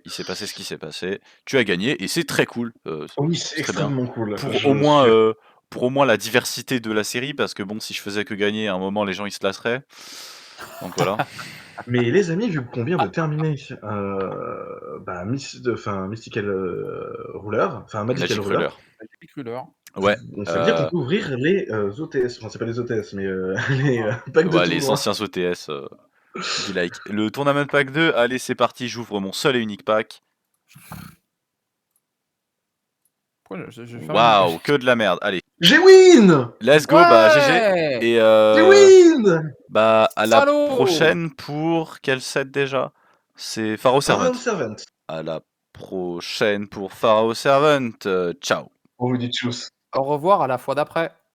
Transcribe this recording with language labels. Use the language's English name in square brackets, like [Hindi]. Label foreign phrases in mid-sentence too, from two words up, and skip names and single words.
[French] Il s'est passé ce qui s'est passé. Tu as gagné et c'est très cool. Oui, c'est c'est très bien. extrêmement cool. Pour au moins la diversité de la série parce que bon, si je faisais que gagner, à un moment, les gens ils se lasseraient. Donc voilà. Mais les amis, vu qu'on vient de terminer bah, Mystical Ruler, enfin Magical Magic Ruler, Ruler. Magic Ruler. Ouais. ça veut dire qu'on peut ouvrir les OTS, enfin c'est pas les OTS, mais les packs de Ouais, les tournoi. anciens OTS du like. Le Tournament Pack 2, allez, c'est parti, j'ouvre mon seul et unique pack. Pourquoi je vais faire Waouh, que de la merde. Allez, J'ai win. [English] let's go, [French] bah GG. Ouais. Et J'ai win. bah à la Salaud. prochaine pour quel set déjà? C'est Pharaoh Servant. Pharaoh Servant. À la prochaine pour Pharaoh Servant. Ciao. On vous dit tchuss. Au revoir à la fois d'après.